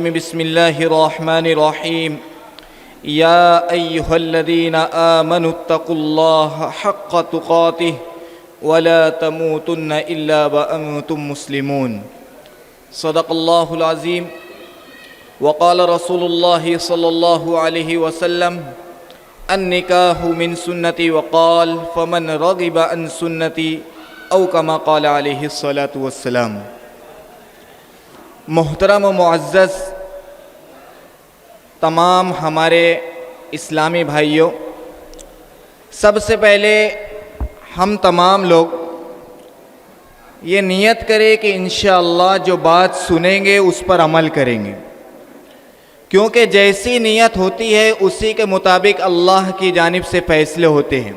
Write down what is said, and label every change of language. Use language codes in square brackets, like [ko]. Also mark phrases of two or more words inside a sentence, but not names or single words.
[ar] بسم الله الرحمن الرحيم. يا أيها الذين آمنوا اتقوا الله حق تقاته ولا تموتن إلا وأنتم مسلمون. صدق الله العظيم. وقال رسول الله صلى الله عليه وسلم النكاح من سنتي وقال فمن رغب عن سنتي أو كما قال عليه الصلاة والسلام. [ur] محترم و معزز تمام ہمارے اسلامی بھائیوں، سب سے پہلے ہم تمام لوگ یہ نیت کریں کہ انشاءاللہ جو بات سنیں گے اس پر عمل کریں گے، کیونکہ جیسی نیت ہوتی ہے اسی کے مطابق اللہ کی جانب سے فیصلے ہوتے ہیں.